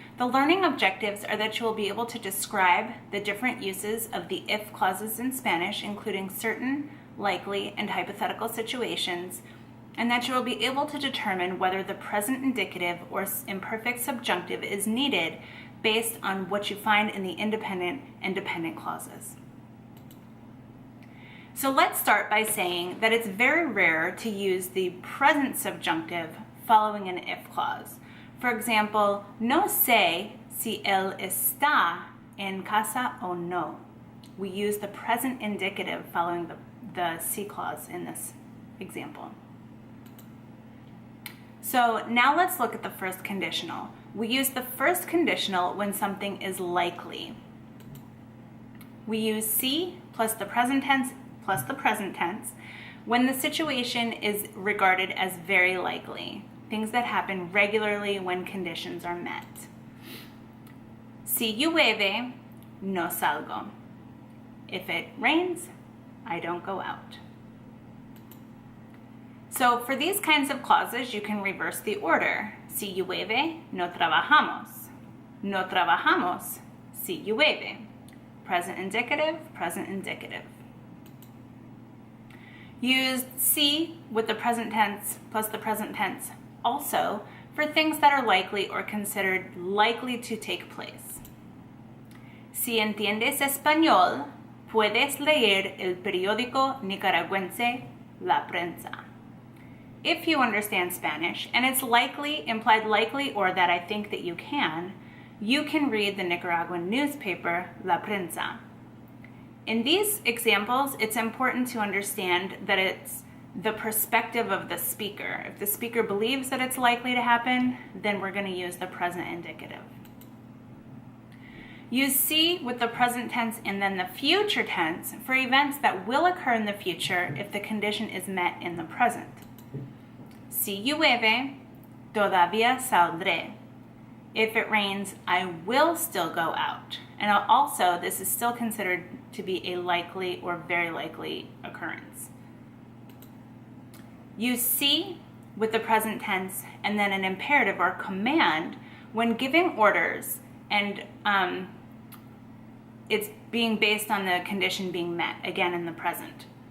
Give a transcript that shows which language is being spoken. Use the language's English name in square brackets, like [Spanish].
[English] The learning objectives are that you will be able to describe the different uses of the if clauses in Spanish, including certain, likely, and hypothetical situations, and that you will be able to determine whether the present indicative or imperfect subjunctive is needed based on what you find in the independent and dependent clauses. So let's start by saying that it's very rare to use the present subjunctive following an if clause. For example, [Spanish] no sé si él está en casa o no. [English] We use the present indicative following the si clause in this example. So now let's look at the first conditional. We use the first conditional when something is likely. We use si plus the present tense plus the present tense when the situation is regarded as very likely, things that happen regularly when conditions are met. [Spanish] Si llueve, no salgo. [English] If it rains, I don't go out. So for these kinds of clauses, you can reverse the order. [Spanish] Si llueve, no trabajamos. No trabajamos, si llueve. [English] Present indicative, present indicative. Use si with the present tense plus the present tense also for things that are likely or considered likely to take place. [Spanish] Si entiendes español, puedes leer el periódico nicaragüense La Prensa. [English] If you understand Spanish, and it's likely, implied likely, or that I think that you can read the Nicaraguan newspaper La Prensa. In these examples, it's important to understand that it's the perspective of the speaker. If the speaker believes that it's likely to happen, then we're going to use the present indicative. Use si with the present tense and then the future tense for events that will occur in the future if the condition is met in the present. [Spanish] Si llueve, todavía saldré. [English] If it rains, I will still go out. And also, this is still considered to be a likely or very likely occurrence. Use si with the present tense and then an imperative or command when giving orders and it's being based on the condition being met, again in the present.